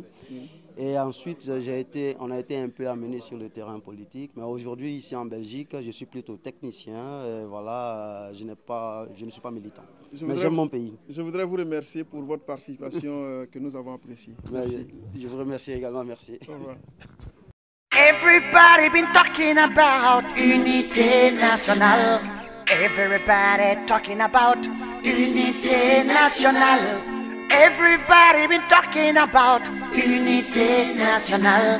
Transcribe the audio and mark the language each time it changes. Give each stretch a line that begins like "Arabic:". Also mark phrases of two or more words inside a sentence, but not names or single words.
French: Et ensuite, on a été un peu amené sur le terrain politique. Mais aujourd'hui, ici en Belgique, je suis plutôt technicien. Et voilà, je ne suis pas militant. Mais j'aime mon pays. Je voudrais vous remercier pour votre participation que nous avons appréciée. Merci. Je vous remercie également. Merci. Au revoir.
English: Everybody been talking about
French: unité nationale.
English: Everybody talking about
French: unité nationale.
English: Everybody been talking about
French: unité nationale.